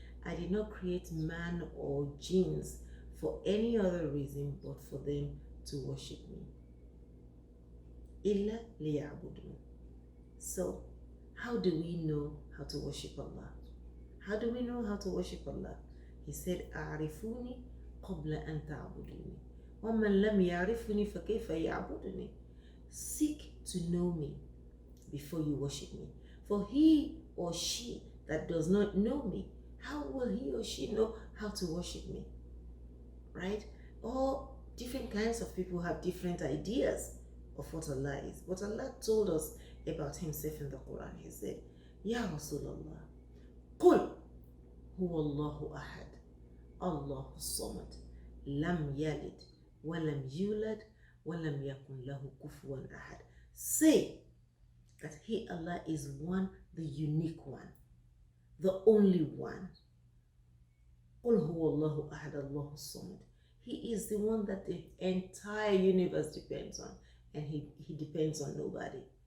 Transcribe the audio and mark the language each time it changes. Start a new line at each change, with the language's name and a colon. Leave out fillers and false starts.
English: I did not create man or jinns for any other reason but for them to worship me.
Arabic: إِلَّا لِيَعْبُدُونَ.
English: So, how do we know how to worship Allah? How do we know how to worship Allah? He said,
Arabic: أَعْرِفُونِي قَبْلَ أَن تَعْبُدُونِي وَمَنْ لَمْ يَعْرِفُنِي فَكَيْفَ يَعْبُدُنِي.
English: Seek to know me before you worship me. For he or she that does not know me, how will he or she know how to worship me? Right? All different kinds of people have different ideas of what Allah is. But Allah told us about himself in the Quran. He said, Ya Rasulullah,
Arabic: قُلْ هُوَ اللَّهُ أَحَدٌ اللَّهُ الصَّمَدُ لَمْ يَلِدْ وَلَمْ يُولَدْ وَلَمْ يَكُنْ لَهُ كُفُوًا أَحَدٌ.
English: Say that He, Allah, is one, the unique one, the only one.
Arabic: قُلْ هُوَ اللَّهُ أَحَدٌ اللَّهُ الصَّمَدُ.
English: He is the one that the entire universe depends on, and He depends on nobody.